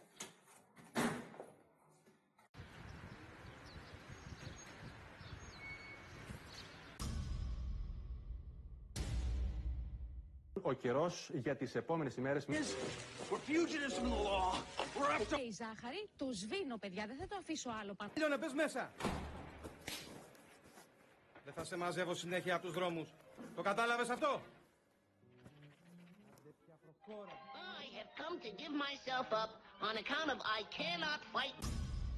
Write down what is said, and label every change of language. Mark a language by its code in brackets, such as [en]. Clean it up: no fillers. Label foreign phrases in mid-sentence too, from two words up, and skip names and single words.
[el] Ο καιρός για τις επόμενες ημέρες... Η ζάχαρη, το σβήνω, παιδιά, δεν θα το αφήσω άλλο πάνω. Λιώνα, πες μέσα. Δεν θα σε μαζεύω συνέχεια από τους δρόμους. Το κατάλαβες αυτό? [en] I have come to give myself up on account of I cannot fight.